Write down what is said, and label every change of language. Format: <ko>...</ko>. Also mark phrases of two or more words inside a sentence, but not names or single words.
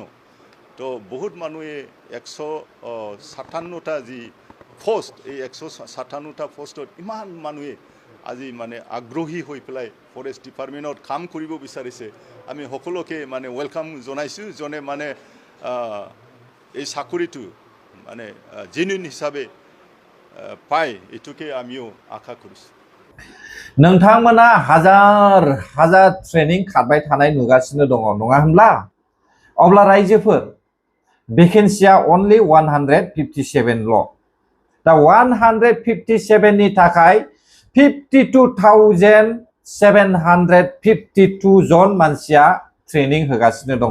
<as>তো বহুত মানুহে 157টা যি পোষ্ট, এই 157টা পোষ্টত ইমান মানুহে আজি মানে আগ্ৰহী হৈ পেলাই</as> <en>forest departmentত</en> <as>কাম কৰিব বিচাৰিছে। আমি সকলোকে মানে ৱেলকাম জনাইছোঁ, জনে মানে এই চাকৰিটো মানে জেনুইন হিচাপে পায়, এইটোকে আমিও আশা কৰিছোঁ।</as> <brx>नोंथांमोना हाजार हाजार ट्रेनिं खारबाय थानाय नुगासिनो दङ, नङा होनब्ला? अब्ला रायजोफोर</brx> <en>vacancyया only</en> <brx>157 ल'। दा 157 नि थाखाय 52,752 जन मानसिया ट्रेनिं होगासिनो दङ।</brx>